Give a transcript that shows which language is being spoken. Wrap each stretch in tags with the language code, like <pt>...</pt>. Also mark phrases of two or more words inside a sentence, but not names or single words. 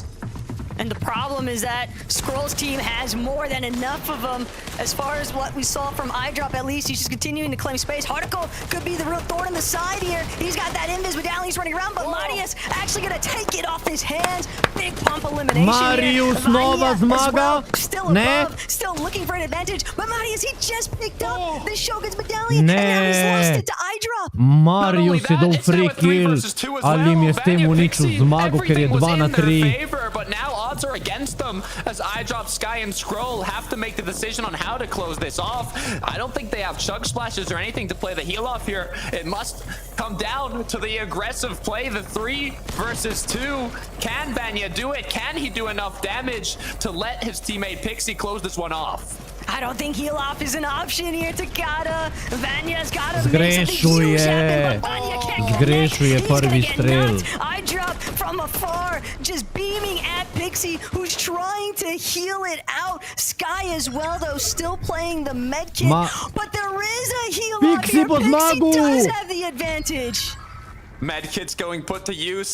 <en>And the problem is that Scroll's team has more than enough of them. As far as what we saw from iDrop, at least, he's just continuing to claim space. Harticle could be the real thorn in the side here. He's got that invis medallion, he's running around, but Marius actually going to take it off his hands. Big pump elimination Marius, here.</en> <sl>nova zmaga.</sl> <en>Well, still above, still looking for an advantage. But Marius, he just picked up the Shogun's medallion, and now he's lost it to iDrop.</en> <sl>Marius je dal</sl> <en>free kill,</en> <sl>ali mi je s tem uničil zmago, ker je 2 na 3.</sl> <en>But now odds are against them as iDrop, Sky, and Scroll have to make the decision on how to close this off. I don't think they have chug splashes or anything to play the heal off here. It must come down to the aggressive play, the 3 versus 2. Can Vanya do it? Can he do enough damage to let his teammate Pixie close this one off? I don't think heal off is an option here. Takada, Vanya's got to</en> <sl>Zgrešuje. Zgrešuje prvi strel.</sl> <en>I drop from afar, just beaming at Pixie, who's trying to heal it out. Sky as well, though, still playing the med kit. But there is a heal off Pixie here.</en> <sl>po zmagu.</sl> <en>Pixie does have the advantage. Medkit's going put to use.</en>